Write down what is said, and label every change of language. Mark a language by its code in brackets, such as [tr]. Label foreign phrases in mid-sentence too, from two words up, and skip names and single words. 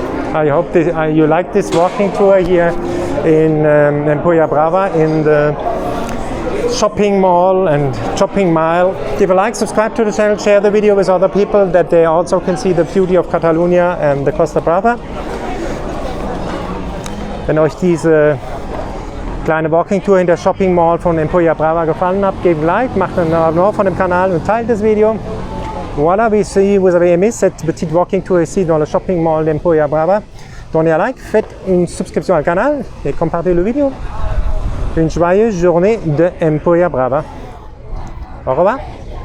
[en] I hope you like this walking tour here in Emporia Brava in the shopping mall and shopping mile. Give a like, subscribe to the channel, share the video with other people that they also can see the beauty of Catalonia and the Costa Brava. [de] Wenn euch diese kleine [en] Walking Tour [de] in der [en] Shopping Mall [de] von Emporia Brava gefallen hat, gebt ein Like, macht einen Abonnement von dem canal und teilt das Video. [fr] Voilà, si vous avez aimé cette petite [en] walking tour [fr] ici dans le [en] shopping mall [fr] d'Emporia Brava, donnez un like, faites une subscription au canal et compartez le vidéo. Une joyeuse journée de Emporia Brava. Au revoir.